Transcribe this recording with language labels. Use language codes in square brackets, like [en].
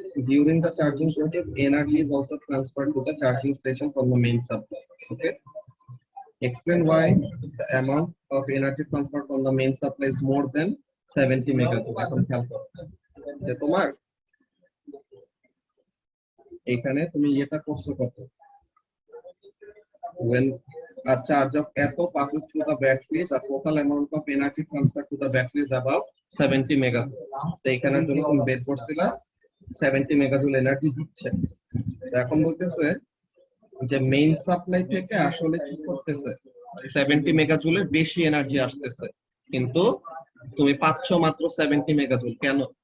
[en] During the charging process, energy is also transferred to the charging station from the main supply. Okay. Explain why the amount of energy transferred from the main supply is more than 70 megajoule. [bn] এখন খেয়াল করো যে তোমার এখানে তুমি এটা করছো কত? [en] When a charge of eto passes through the battery, the total amount of energy transferred to the battery is about 70 megajoule. [bn] তো এখানের জন্য তুমি বের করছিলা 70 মেগাজুল এনার্জি দিচ্ছে। এখন বলতেছে যে মেইন সাপ্লাই থেকে আসলে কি করতেছে? 70 মেগাজুলের বেশি এনার্জি আসতেছে, কিন্তু তুমি পাচ্ছ মাত্র 70 মেগাজুল। কেন?